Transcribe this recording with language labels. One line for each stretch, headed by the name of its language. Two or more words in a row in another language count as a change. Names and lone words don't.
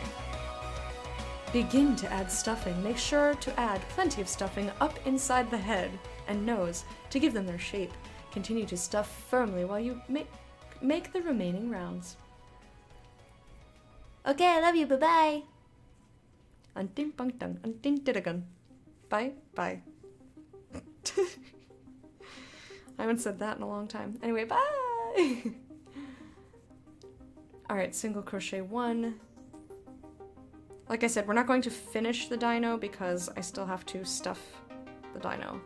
English: Begin to add stuffing. Make sure to add plenty of stuffing up inside the head and nose to give them their shape. Continue to stuff firmly while you make the remaining rounds. Okay, I love you. Bye-bye. Untin pang tang, untin tiragan. Bye, bye. I haven't said that in a long time. Anyway, bye! Alright, single crochet 1. Like I said, we're not going to finish the dino because I still have to stuff the dino.